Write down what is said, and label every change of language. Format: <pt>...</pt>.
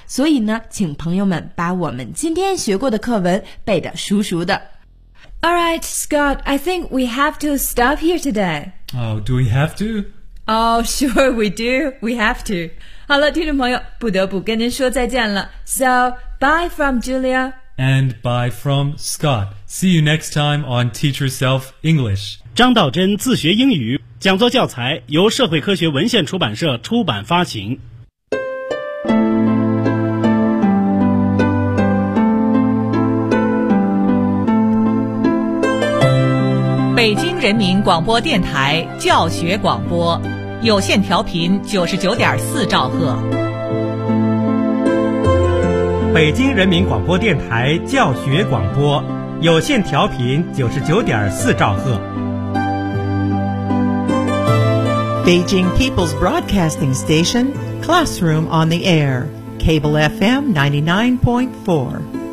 <zh>所以呢，请朋友们把我们今天学过的课文背得熟熟的。</zh> <en>All right, Scott, I think we have to stop here today. Oh, do we have to? Oh, sure, we do. We have to.</en> <zh>好了，听众朋友，不得不跟您说再见了。</zh> <en>So, bye from Julia. And bye from Scott. See you next time on Teach Yourself English.</en> <zh>张道真自学英语讲座教材由社会科学文献出版社出版发行。北京人民广播电台教学广播，有线调频99.4兆赫。北京人民广播电台教学广播，有线调频99.4兆赫。</zh> <en>Beijing People's Broadcasting Station, Classroom on the Air, Cable FM 99.4.</en>